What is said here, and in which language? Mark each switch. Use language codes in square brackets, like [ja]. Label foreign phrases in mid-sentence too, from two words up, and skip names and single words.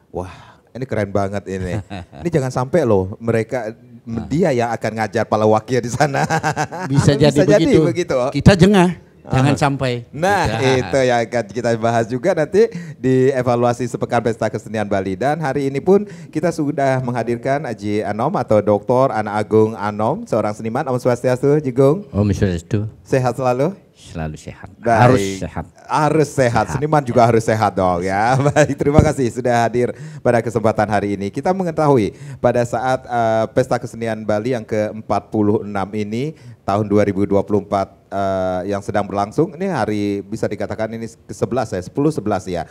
[id] Wah, ini keren banget ini. Ini jangan sampai loh dia yang akan ngajar palawakir di sana. Bisa jadi begitu. Kita jengah. Jangan sampai. Nah, itu yang akan kita bahas juga nanti di evaluasi sepekan Pesta Kesenian Bali. Dan hari ini pun kita sudah menghadirkan Aji Anom atau Dr. Ana Agung Anom, seorang seniman. Om Swastiastu, Jigung. Om Swastiastu. Sehat selalu? Selalu sehat. Baik. Harus sehat. Harus sehat. Seniman juga harus sehat dong ya. Baik, terima kasih sudah hadir pada kesempatan hari ini. Kita mengetahui pada saat Pesta Kesenian Bali yang ke-46 ini tahun 2024 yang sedang berlangsung, ini hari bisa dikatakan ini ke-11 ya, 10-11 ya.